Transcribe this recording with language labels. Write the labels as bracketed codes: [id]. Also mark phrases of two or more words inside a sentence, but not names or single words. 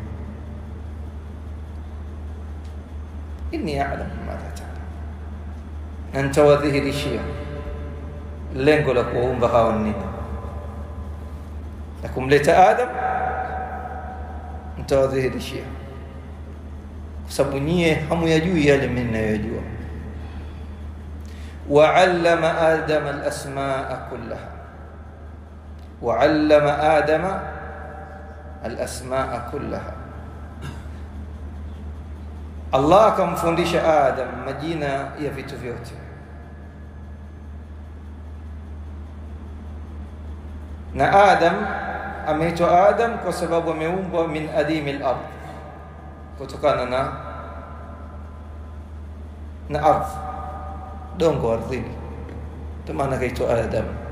[ar] إني أعلم ما لا تعلمون, [sw] na nitawadhihirishia lengo la kuumba hawa nini, na kumleta Adam. Nitawadhihirishia kwa sababu nyinyi hamyajui yale mimi ninayojua. [ar] وعلم آدم الأسماء كلها، وعلم آدم الأسماء كلها. [sw] الله akamfundisha Adam majina ya vitu vyote. Na Adam ameitwa Adam kwa sababu ameumbwa [ar] من أديم الأرض, [sw] kutokana na ardhi, dongo ardhini, ndio maana kaitwa Adam.